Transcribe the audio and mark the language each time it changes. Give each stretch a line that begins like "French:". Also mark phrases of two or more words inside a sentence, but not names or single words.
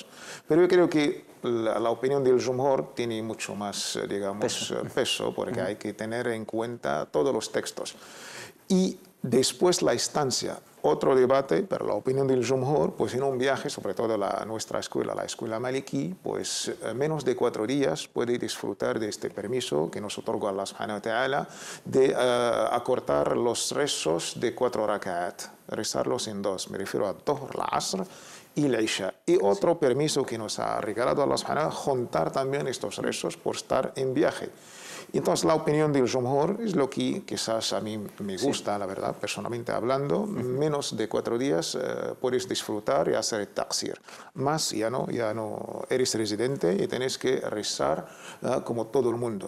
Spanish: Pero yo creo que la opinión del Jumhur tiene mucho más, digamos, peso, porque hay que tener en cuenta todos los textos. Y después la estancia, otro debate, pero la opinión del Jumhur, pues en un viaje, sobre todo nuestra escuela, la escuela Maliki, pues menos de 4 días puede disfrutar de este permiso que nos otorga Allah
Arabic: سبحانه وتعالى
Spanish: de acortar los rezos de 4 rak'at, rezarlos en 2, me refiero a Dhuhr, la Asr y el Isha. Y otro permiso que nos ha regalado Allah
Arabic: سبحانه وتعالى,
Spanish: juntar también estos rezos por estar en viaje. Entonces, la opinión del Jumhur es lo que quizás a mí me gusta, la verdad, personalmente hablando. Menos de 4 días puedes disfrutar y hacer el taqsir. Más ya no eres residente y tienes que rezar como todo el mundo.